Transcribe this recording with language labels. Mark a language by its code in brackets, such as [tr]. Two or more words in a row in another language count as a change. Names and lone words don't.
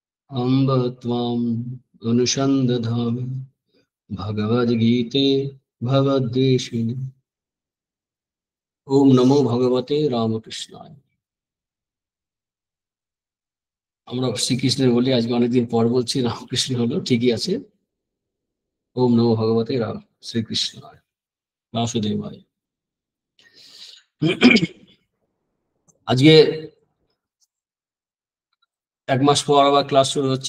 [sa] अम्ब त्वाम् अनुसन्दधामि भगवद्गीते भगवद्वेषिणि। ओम नमो भगवते रामकृष्णाय। [bn] আমরা শ্রীকৃষ্ণের বলি, আজকে অনেকদিন পর বলছি রামকৃষ্ণ হলো, ঠিকই আছে। [sa] ওম নমো ভগবতে রাম শ্রীকৃষ্ণায় বাসুদেবায়। [bn] আজকে এক মাস পর আবার ক্লাস শুরু হচ্ছে।